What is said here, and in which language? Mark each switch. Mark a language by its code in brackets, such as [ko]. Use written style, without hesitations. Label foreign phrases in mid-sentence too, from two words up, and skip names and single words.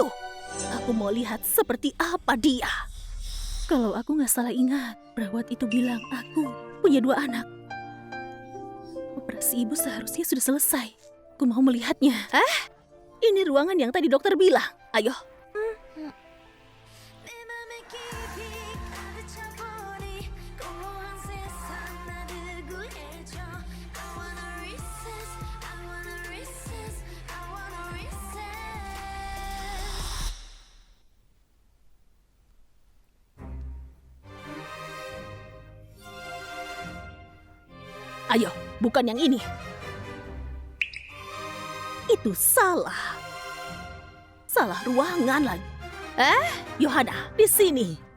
[id] Aku mau lihat seperti apa dia. Kalau aku nggak salah ingat, perawat itu bilang aku punya dua anak. Operasi ibu seharusnya sudah selesai. Aku mau melihatnya. Ini ruangan yang tadi dokter bilang. Ayo. [ko] 내 맘에 깊이 가득 차보니 공허한 세상 나를 구해줘 [en] I wanna recess, I wanna recess, I wanna recess. [id] Ayo, bukan yang ini. Itu salah. Salah ruangan lagi. Yohana, di sini.